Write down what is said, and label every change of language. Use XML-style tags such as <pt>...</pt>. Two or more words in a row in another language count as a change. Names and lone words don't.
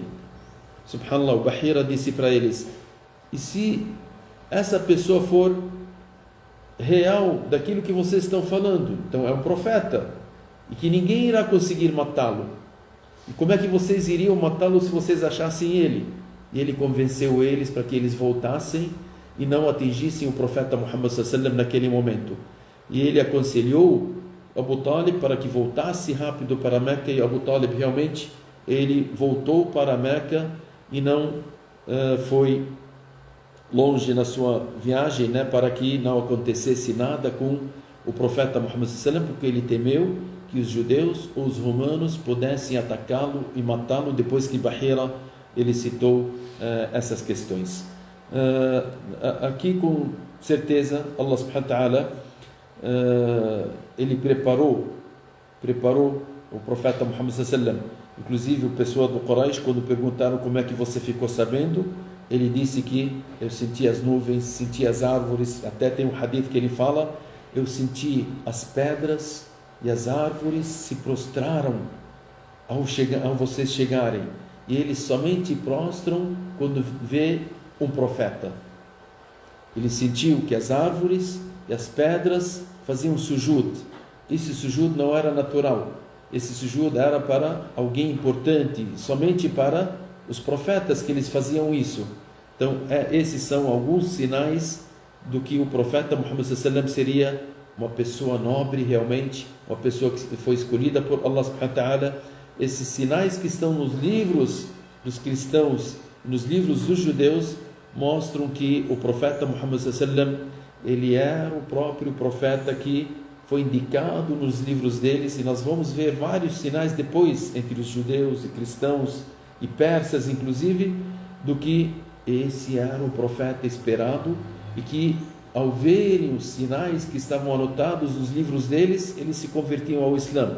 <pt>Subhanallah, o Bahira disse para eles: e se essa pessoa for real daquilo que vocês estão falando, então é um profeta, e que ninguém irá conseguir matá-lo, e como é que vocês iriam matá-lo se vocês achassem ele? E ele convenceu eles para que eles voltassem e não atingissem o profeta Muhammad</pt> <ar>صلى الله عليه وسلم</ar> <pt>naquele momento. E ele aconselhou Abu Talib para que voltasse rápido para Meca, e Abu Talib realmente ele voltou para Meca e não foi longe na sua viagem, né, para que não acontecesse nada com o profeta Muhammad</pt> <ar>صلى الله عليه وسلم,</ar> <pt>porque ele temeu que os judeus ou os romanos pudessem atacá-lo e matá-lo, depois que Bahira ele citou essas questões. Aqui com certeza</pt> <ar>الله سبحانه وتعالى</ar> <pt>ele preparou o profeta Muhammad</pt> <ar>صلى الله عليه وسلم.</ar> <pt>Inclusive o pessoal do Quraysh, quando perguntaram como é que você ficou sabendo, ele disse que eu senti as nuvens, senti as árvores, até tem um hadith que ele fala: eu senti as pedras e as árvores se prostraram ao vocês chegarem, e eles somente prostram quando vê um profeta. Ele sentiu que as árvores e as pedras faziam sujud. Esse sujud não era natural, esse sujud era para alguém importante, somente para os profetas que eles faziam isso. Então esses são alguns sinais do que o profeta Muhammad</pt> <ar>صلى الله عليه وسلم</ar> <pt>seria uma pessoa nobre realmente, uma pessoa que foi escolhida por</pt> <ar>الله سبحانه وتعالى.</ar> <pt>Esses sinais que estão nos livros dos cristãos, nos livros dos judeus, mostram que o profeta Muhammad</pt> <ar>صلى الله عليه وسلم</ar> <pt>ele era o próprio profeta que foi indicado nos livros deles, e nós vamos ver vários sinais depois entre os judeus e cristãos e persas inclusive, do que esse era o profeta esperado, e que ao verem os sinais que estavam anotados nos livros deles, eles se convertiam ao Islã.</pt>